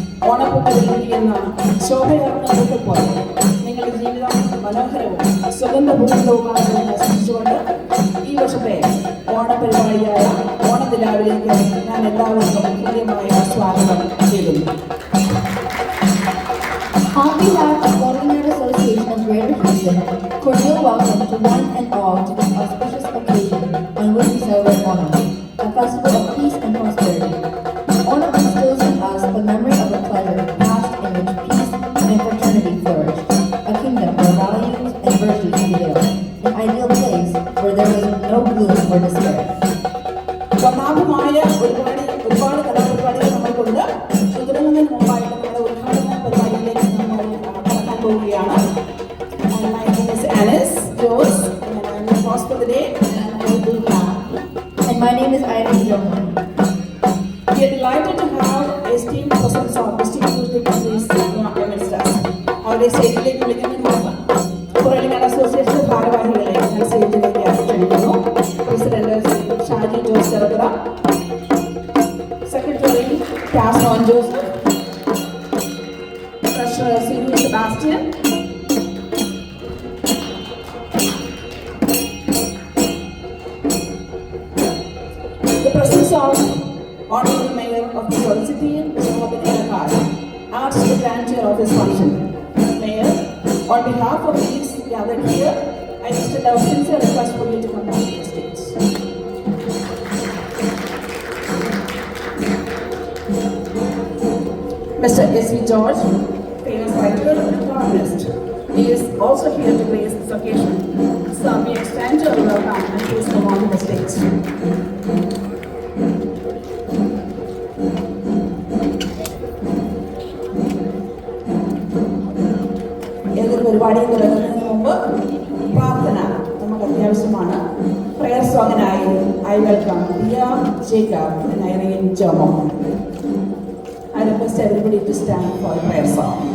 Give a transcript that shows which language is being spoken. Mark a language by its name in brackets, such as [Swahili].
[Malayalam] ഓണപ്പൂക്കളിലിരിക്കുന്ന ശോഭയാർന്ന പോലെ നിങ്ങളുടെ ജീവിതം മനോഹരവും സുഗന്ധപൂരിതവുമാണെന്ന് ആശംസിച്ചുകൊണ്ട് ഈ വർഷത്തെ ഓണപരിപാടിയായ ഓണദിനാവിലേക്ക് ഞാൻ എല്ലാവർക്കും ഹൃദ്യമായ സ്വാഗതം ചെയ്യുന്നു. [English] On behalf of Golden Association of Greater Houston, cordial welcome to one and all to this auspicious occasion on which we celebrate Onam, a festival of peace and prosperity. Onam instills in us the memory of a pleasure past in which peace and fraternity flourished, a kingdom where values and virtues prevailed, an ideal place where there was no gloom or despair. [Malayalam] വർണ്ണാഭമായ ഒരുപാട് കലാപരിപാടികൾ നമ്മൾക്കുണ്ട്. തുടങ്ങുന്നതിന് മുമ്പായിട്ട് നമ്മുടെ ഉദ്ഘാടന പരിപാടിയിലേക്ക് നമ്മൾ കടക്കാൻ പോവുകയാണ്. [English] My name is Alice Rose and I'm the host for the day and I will do that. And my name is Irene Johan. We are delighted to have esteemed persons of distinguished dignitaries amidst us. [Malayalam] അവരുടെ സ്റ്റേജിലേക്ക് വിളിക്കുന്നതിന് മുമ്പ് പുറലിനാട് association ഭാരവാഹികളെ ഞാൻ സ്റ്റേജിലേക്ക് ക്ഷണിക്കുന്നു. President Shaji Jose Cherukara, secretary ടാസ്മോൻ Joseph, treasurer Silu Sebastian, [English] the presence of Honorable Mayor of the City, Mr. Mobin Kar, asked the grandeur of this function. Mayor, on behalf of these gathered here, I extend our sincere request for you to come back to the stage. Mr. S.V. George, famous writer and columnist, he is also here to grace this occasion. So we extend your welcome and please come on to the stage. [Malayalam] ഏതൊരു പരിപാടിയും തുടങ്ങുന്നതിന് മുമ്പ് പ്രാർത്ഥന നമുക്ക് അത്യാവശ്യമാണ്. Prayer സോങ്ങിനായി [English] I welcome [Malayalam] Diya Jacob and Irene Jomo. [English] I request everybody to stand for a prayer song.